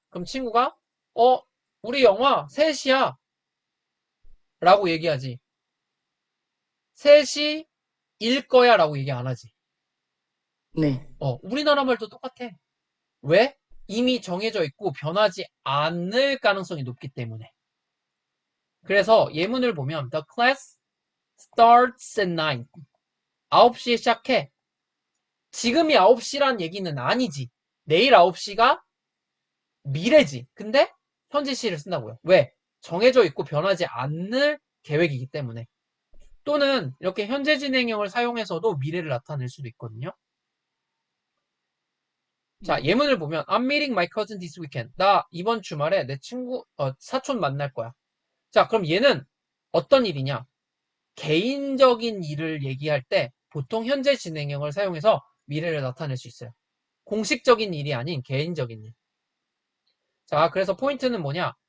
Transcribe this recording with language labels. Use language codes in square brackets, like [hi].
[ko] 그럼 친구가 어, 우리 영화 3시야. 라고 얘기하지. 3시일 거야 라고 얘기 안 하지. 네. 우리나라 말도 똑같아. 왜? 이미 정해져 있고 변하지 않을 가능성이 높기 때문에. 그래서 예문을 보면 [en] The class starts at 9. [ko] 9시에 시작해. 지금이 9시란 얘기는 아니지. 내일 9시가 미래지. 근데 현재 시를 쓴다고요. 왜? 정해져 있고 변하지 않을 계획이기 때문에. 또는 이렇게 현재 진행형을 사용해서도 미래를 나타낼 수도 있거든요. 자, 예문을 보면 [en] I'm meeting my cousin this weekend. [ko] 나 이번 주말에 내 친구 사촌 만날 거야. 자, 그럼 얘는 어떤 일이냐? 개인적인 일을 얘기할 때 보통 현재 진행형을 사용해서 미래를 나타낼 수 있어요. 공식적인 일이 아닌 개인적인 일. 자, 그래서 포인트는 뭐냐?